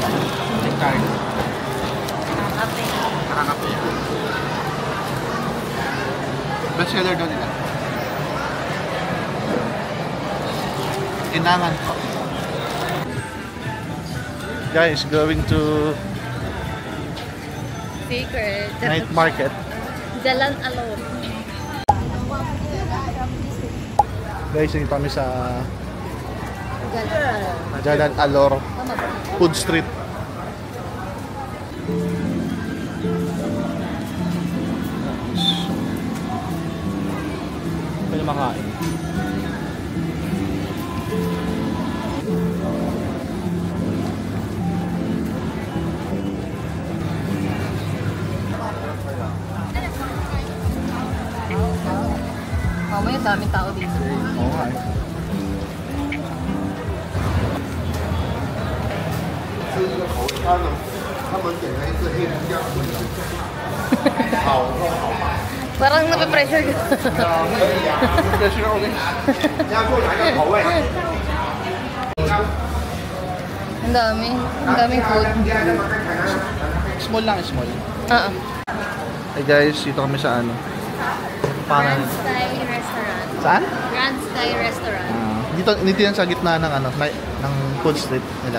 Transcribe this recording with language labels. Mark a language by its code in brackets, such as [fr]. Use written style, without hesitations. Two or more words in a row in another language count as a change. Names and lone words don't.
[tl] Card. Nakakape. Nakakape. [en] Best seller [tl] daw nila. Kinangan ko. Guys, [en] going to Secret. night market. Jalan Alor. [tl] Guys, dito kami sa Jalan. Jalan Alor, Tama ba? Food Street. Pwede makain. Mamaya daming tao dito. Oo nga eh. [zh] 吃一个口味，他们点了一次黑胡椒炖的，好喝好辣。 [tl] Parang nape-pressure ka. Pressure ako guys. [zh] 你要做哪一个口味？ [tl] Ang dami. Ang daming food. Small lang, small. Oo. Hey guys, dito kami sa ano? Parang... Grand Sky Restaurant. Saan? Grand Sky Restaurant. Dito yan sa gitna ng ano, ng Food Street nila.